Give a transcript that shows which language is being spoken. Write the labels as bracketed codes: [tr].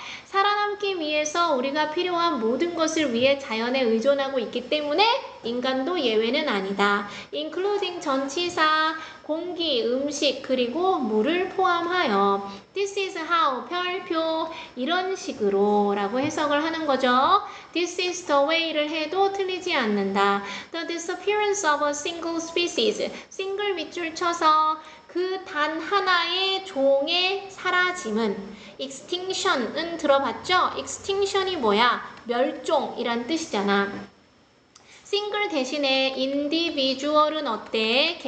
[ko] 살아남기 위해서 우리가 필요한 모든 것을 위해 자연에 의존하고 있기 때문에 인간도 예외는 아니다. including 전치사, 공기, 음식, 그리고 물을 포함하여 [en] This is how, [ko] 별표, 이런 식으로 라고 해석을 하는 거죠. [en] This is the way를 [ko] 해도 틀리지 않는다. [en] The disappearance of a single species. [ko] single 밑줄 쳐서 그 단 하나의 종의 사라짐은 extinction은 들어봤죠? extinction이 뭐야? 멸종이란 뜻이잖아. 싱글 대신에 individual은 어때?